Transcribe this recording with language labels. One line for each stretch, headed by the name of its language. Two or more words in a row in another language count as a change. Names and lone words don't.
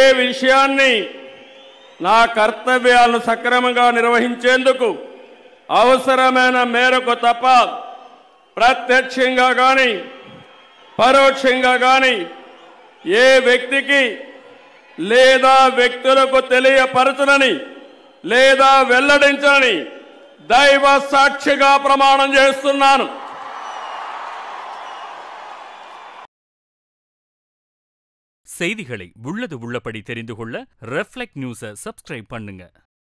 Telugu: విషయాన్ని నా కర్తవ్యాలను సక్రమంగా నిర్వహించేందుకు అవసరమైన మేరకు తప్ప ప్రత్యక్షంగా కానీ పరోక్షంగా కానీ ఏ వ్యక్తికి లేదా వ్యక్తులకు తెలియపరచనని లేదా వెల్లడించనని దైవ సాక్షిగా ప్రమాణం చేస్తున్నాను.
Tamil: செய்திகளை உள்ளது உள்ளபடி தெரிந்து கொள்ள ரெஃப்ளெக்ட் நியூஸை சப்ஸ்கிரைப் பண்ணுங்க.